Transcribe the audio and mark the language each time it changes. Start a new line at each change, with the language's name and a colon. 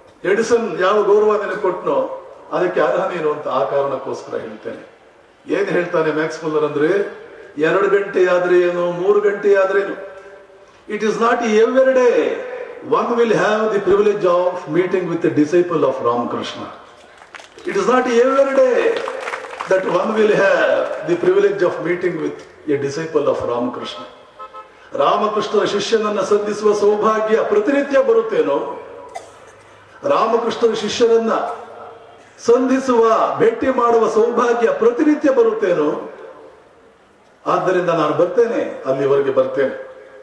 Kannada: Edison ಯಾವ ಗೌರವ ನಿನಗೆ ಕೊಟ್ಟನೋ ಅದಕ್ಕೆ ಅರ್ಹ ನೀನು ಅಂತ ಆ ಕಾರಣಕ್ಕೋಸ್ಕರ ಹೇಳ್ತೇನೆ. ಏನ್ ಹೇಳ್ತಾನೆ ಮ್ಯಾಕ್ಸ್ ಮುಲ್ಲರ್ ಅಂದ್ರೆ, 2 ಗಂಟೆ ಆದ್ರೆ ಏನು, 3 ಗಂಟೆ ಆದ್ರೇನು,
English: It is not every day one will have the privilege of meeting with a disciple of Ramakrishna. It is not every day that one will have the privilege of meeting with a disciple of Ramakrishna.
Kannada: ರಾಮಕೃಷ್ಣರ ಶಿಷ್ಯನನ್ನ ಸಂಧಿಸುವ ಸೌಭಾಗ್ಯ ಪ್ರತಿನಿತ್ಯ ಬರುತ್ತೇನೋ, ರಾಮಕೃಷ್ಣರ ಶಿಷ್ಯರನ್ನ ಸಂಧಿಸುವ, ಭೇಟಿ ಮಾಡುವ ಸೌಭಾಗ್ಯ ಪ್ರತಿನಿತ್ಯ ಬರುತ್ತೇನೋ, ಆದ್ದರಿಂದ ನಾನು ಬರ್ತೇನೆ, ಅಲ್ಲಿವರೆಗೆ ಬರ್ತೇನೆ.